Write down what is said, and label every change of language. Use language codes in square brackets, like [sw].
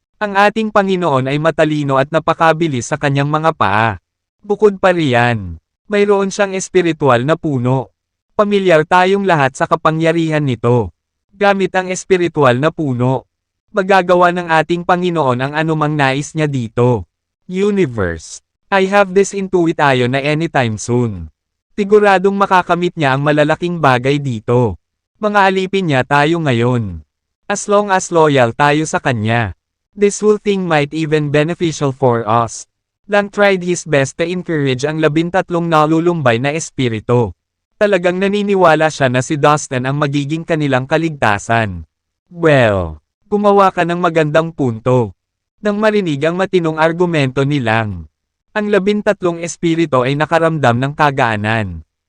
[tl] Ang ating Panginoon ay matalino at napakabilis sa kanyang mga paa. Bukod pa riyan, mayroon siyang espiritual na puno. Pamilyar tayong lahat sa kapangyarihan nito. Gamit ang espiritual na puno, magagawa ng ating Panginoon ang anumang nais niya dito. [en] Universe, I have this intuition na anytime soon. [tl] Siguradong makakamit niya ang malalaking bagay dito. Mga alipin niya tayo ngayon. [en] As long as loyal [tl] tayo sa kanya. [en] This whole thing might even beneficial for us. Lang tried his best to encourage [tl] ang 13 nalulumbay na espiritu. Talagang naniniwala siya na si Dustin ang magiging kanilang kaligtasan. Well, gumawa ka ng magandang punto. Nang marinig ang matinong argumento nilang, ang 13 espiritu ay nakaramdam ng kagaanan.